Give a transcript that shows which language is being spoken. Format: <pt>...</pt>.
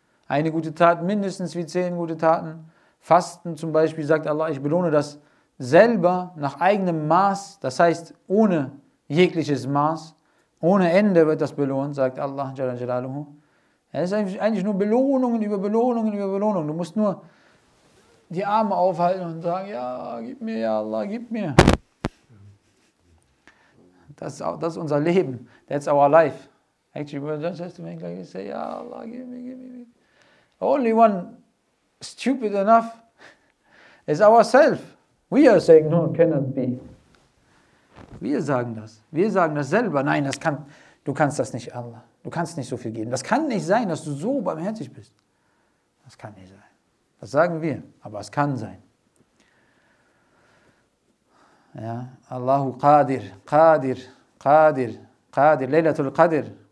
<de>Eine gute Tat mindestens wie 10 gute Taten. Fasten zum Beispiel sagt Allah, ich belohne das selber nach eigenem Maß, das heißt ohne jegliches Maß, ohne Ende wird das belohnt, sagt Allah Jalla Jalaluhu. Es ist eigentlich nur Belohnungen über Belohnungen über Belohnungen. Du musst nur die Arme aufhalten und sagen, ja, gib mir, ja Allah, gib mir. Das ist unser Leben.</de> <en>That's our life. Actually, we just have to make like you say, ja Allah, give me, give me. Only one stupid enough is ourselves. We are saying, no, it cannot be.</en> <de>Wir sagen das. Wir sagen das selber. Nein, du kannst das nicht, Allah. Du kannst nicht so viel geben. Das kann nicht sein, dass du so barmherzig bist. Das kann nicht sein. Das sagen wir, aber es kann sein. Ja, Allahu Qadir, Qadir, Qadir, Qadir, Laylatul Qadr.</de>